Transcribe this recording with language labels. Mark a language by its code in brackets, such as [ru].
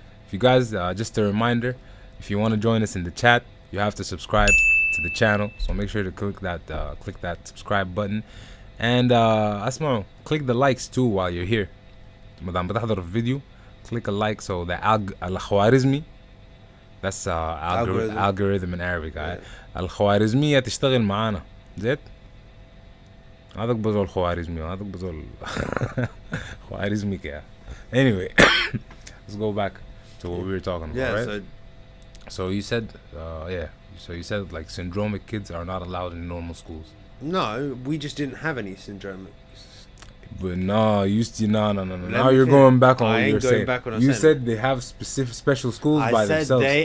[en] If you guys, just a reminder, if you want to join us in the chat, you have to subscribe to the channel. So make sure to click that subscribe button. And [ar] اسمعوا, [en] click the likes too while you're here. [ar] ما دام بتحضر الفيديو, [en] click a like so the [ar] الخوارزمي, [en] that's algorithm in Arabic. [ar] الخوارزمية تشتغل معانا. زيت؟ هذاك بزول خوارزمي وهذاك بزول خوارزمي كيا. [en] Anyway, let's go back to what we were talking about, right? So you said, so you said like syndromic kids are not allowed in normal schools. No, we just didn't have any syndromic. But no. Now you're going back on what you're saying. You said they have special schools by themselves.